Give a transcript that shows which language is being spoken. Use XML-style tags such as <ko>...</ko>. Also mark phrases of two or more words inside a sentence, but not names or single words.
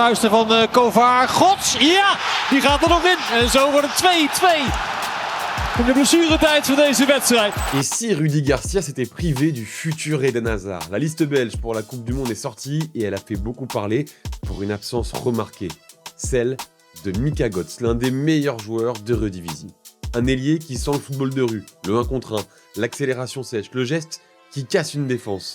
<nl>vuisten van Kovaar. Gods, ja, die gaat er nog in. En zo wordt het 2-2. In de blessuretijd van deze wedstrijd.</nl> <fr>Et si Rudy Garcia s'était privé du futur Eden Hazard? La liste belge pour la Coupe du Monde est sortie et elle a fait beaucoup parler pour une absence remarquée. Celle de Mika Götze, l'un des meilleurs joueurs de Eredivisie. Un ailier qui sent le football de rue, le 1 contre 1, l'accélération sèche, le geste qui casse une défense.</fr>